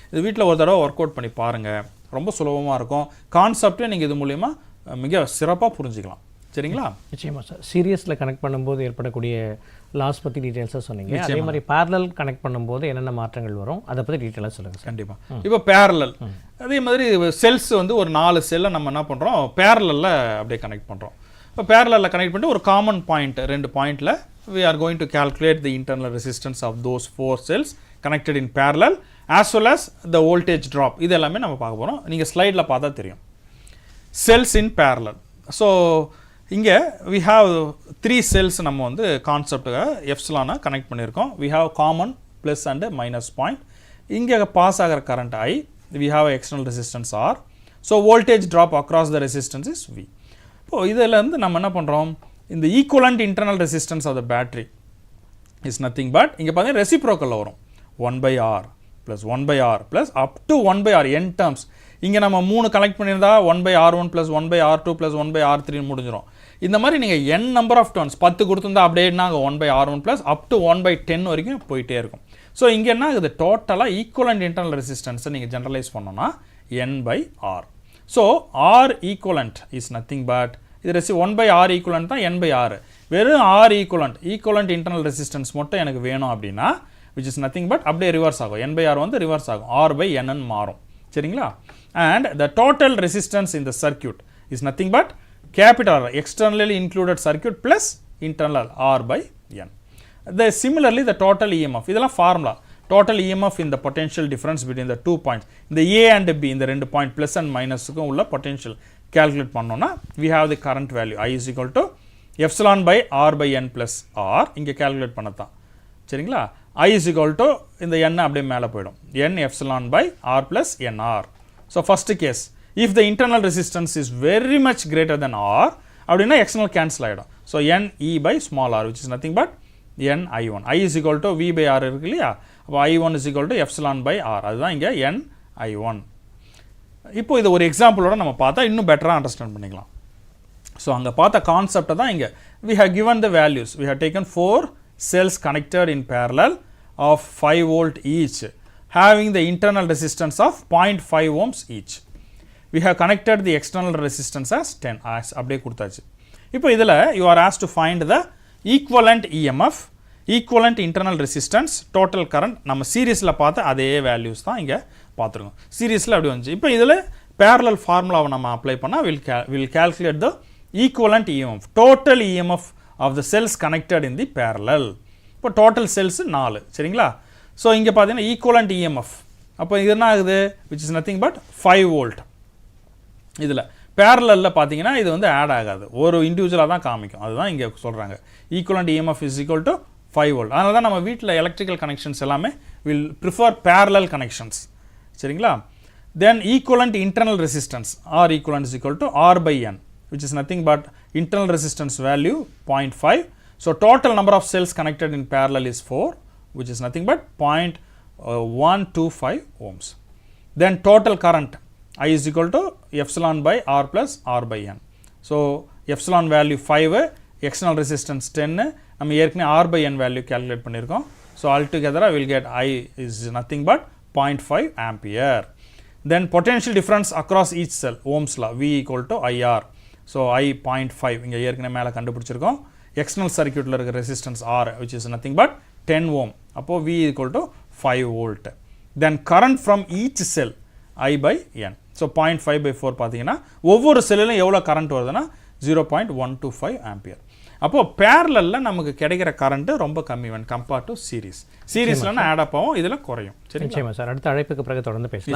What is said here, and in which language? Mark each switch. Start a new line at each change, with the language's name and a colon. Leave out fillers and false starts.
Tamil: இது வீட்டில் ஒரு தடவை ஒர்க் அவுட் பண்ணி பாருங்கள். ரொம்ப சுலபமாக இருக்கும். கான்செப்டே நீங்கள் இது மூலிமா மிக சிறப்பாக புரிஞ்சுக்கலாம். சரிங்களா? நிச்சயமாக சார். சீரியஸில் கனெக்ட் பண்ணும்போது ஏற்படக்கூடிய லாஸ் பற்றி டீட்டெயில்ஸாக சொன்னீங்க. அதே மாதிரி பேரலல் கனெக்ட் பண்ணும்போது என்னென்ன மாற்றங்கள் வரும் அதை பற்றி டீட்டெயிலாக சொல்லுங்கள் சார். கண்டிப்பாக. இப்போ பேரலல் அதே மாதிரி செல்ஸ் வந்து ஒரு 4 செல்லை நம்ம என்ன பண்ணுறோம், பேரலில் அப்படியே கனெக்ட் பண்ணுறோம். இப்போ பேரலில் கனெக்ட் பண்ணிட்டு ஒரு காமன் பாயிண்ட் 2 பாயிண்டில்
English: we are going to calculate the internal resistance of those 4 cells connected in parallel as well as the voltage drop.
Tamil: இது எல்லாமே நம்ம பார்க்க போகிறோம். நீங்கள் ஸ்லைடில் பார்த்தா தெரியும். செல்ஸ் இன் பேரலல். ஸோ இங்கே
English: we have 3 cells
Tamil: நம்ம வந்து கான்செப்டுக்காக எப்சிலானை கனெக்ட் பண்ணியிருக்கோம்.
English: we have common plus and minus point.
Tamil: இங்கே பாஸ் ஆகிற current
English: I, we have external resistance R. so voltage drop across the resistance is V.
Tamil: இப்போ இதிலேருந்து நம்ம என்ன பண்ணுறோம், இந்த
English: equivalent internal resistance of the battery is nothing but
Tamil: இங்கே பார்த்தீங்கன்னா ரெசிப்ரோக்கலில் வரும் 1/R + 1/R + up to 1/R n terms. இங்கே நம்ம 3 கனெக்ட் பண்ணியிருந்தா 1/R1 + 1/R2 + 1/R3 முடிஞ்சிடும். இந்த மாதிரி நீங்கள் n நம்பர் ஆஃப் டேர்ம்ஸ் 10 கொடுத்துருந்தா அப்படியே நாங்கள் 1/R1 + அப் டு 1/10 வரைக்கும் போயிட்டே இருக்கும். ஸோ இங்கே என்ன ஆகுது, டோட்டலாக ஈக்குவலண்ட் இன்டர்னல் ரெசிஸ்டன்ஸை நீங்கள் ஜென்ரலைஸ் பண்ணோன்னா n/R. So R equivalent
English: is nothing but
Tamil: இது 1/R ஈக்குவலண்ட் தான் n/R. வெறும் R ஈக்குவலண்ட் இன்டர்னல் ரெசிஸ்டன்ஸ் மட்டும் எனக்கு வேணும் அப்படின்னா
English: which is nothing but
Tamil: அப்படியே ரிவர்ஸ் ஆகும். n/R வந்து ரிவர்ஸ் ஆகும், R/n மாறும். சரிங்களா?
English: and the total resistance in the circuit is nothing but capital R, externally included circuit plus internal R/n. Similarly the total EMF,
Tamil: இதெல்லாம் formula.
English: total EMF in the potential difference between the 2 points,
Tamil: இந்த A and B இந்த 2 point plus and மைனஸுக்கும் உள்ள potential
English: calculate பண்ணோம்னா we have the current value I is equal to epsilon/R/n plus R.
Tamil: இங்கே calculate பண்ணத்தான். சரிங்களா?
English: I is equal to
Tamil: இந்த n அப்படியே மேலே போயிடும்,
English: n epsilon/R plus nR. so first case, if the internal resistance is very much greater than R
Tamil: அப்படின்னா
English: external cancel
Tamil: ஆகிடும்.
English: so n E/r which is nothing but n I1. I is equal to V/R
Tamil: இருக்கு இல்லையா? அப்போ
English: I1 is equal to epsilon/R.
Tamil: அதுதான் இங்கே n I1. இப்போ இது ஒரு எக்ஸாம்பிளோட நம்ம பார்த்தா இன்னும் பெட்டராக அண்டர்ஸ்டாண்ட் பண்ணிக்கலாம். ஸோ அங்கே பார்த்த கான்செப்டை தான் இங்கே
English: we have given the values. we have taken 4 cells connected in parallel of 5 volt each having the internal resistance of 0.5 ohms each. we have connected the external resistance as 10 as
Tamil: அப்படியே கொடுத்தாச்சு. இப்போ இதில்
English: you are asked to find the equivalent EMF, equivalent internal resistance, total current.
Tamil: நம்ம சீரீஸில் பார்த்த அதே values தான் இங்கே பார்த்துருக்கோம். சீரீஸில் அப்படி வந்துச்சு. இப்போ இதில் parallel ஃபார்முலாவை நம்ம அப்ளை பண்ணால்
English: will calculate the equivalent EMF, total EMF of the cells connected in the parallel.
Tamil: இப்போ
English: total cells
Tamil: 4. சரிங்களா? ஸோ இங்கே பார்த்தீங்கன்னா ஈக்குவலண்ட் EMF அப்போ இது என்ன ஆகுது,
English: which is nothing but 5 volt.
Tamil: இதில் பேரலில் பார்த்தீங்கன்னா இது வந்து ஆட் ஆகாது, ஒரு இண்டிவிஜுவலாக தான் காமிக்கும். அதுதான் இங்கே சொல்கிறாங்க equivalent EMF
English: is equal to 5 volt.
Tamil: அதனால தான் நம்ம வீட்டில் எலக்ட்ரிக்கல் கனெக்ஷன்ஸ் எல்லாமே
English: Will prefer parallel connections.
Tamil: சரிங்களா?
English: Then equivalent internal resistance R equivalent is equal to R/n which is nothing but internal resistance value 0.5. so total number of cells connected in parallel is 4 which is nothing but 0.125 ohms. then total current I is equal to epsilon/R plus R/n. so epsilon value 5, external resistance 10,
Tamil: நம்ம ஏற்கனவே
English: R/n value calculate
Tamil: பண்ணியிருக்கோம்.
English: so altogether I will get I is nothing but 0.5 ampere. then potential difference across each cell, ohms law, V equal to IR.
Tamil: so I 0.5 இங்கே ஏற்கனவே மேலே கண்டுபிடிச்சிருக்கோம்.
English: external circuitல இருக்க resistance R which is nothing but 10 ohm.
Tamil: அப்போ
English: V equal to 5 volt. then current from each cell I/n.
Tamil: so 0.5/4 பார்த்தீங்கன்னா ஒவ்வொரு செல்லிலும் எவ்வளோ current வருதுன்னா 0.125 ஆம்பியர். அப்போது பேரலில் நமக்கு கிடைக்கிற கரண்ட்டு ரொம்ப கம்மி
English: when compared to
Tamil: சீரீஸ்லன்னா add up ஆகும், இதில் குறையும். சரி நிச்சயமா சார். அடுத்த அழைப்புக்கு பிறகு தொடர்ந்து பேசலாம்.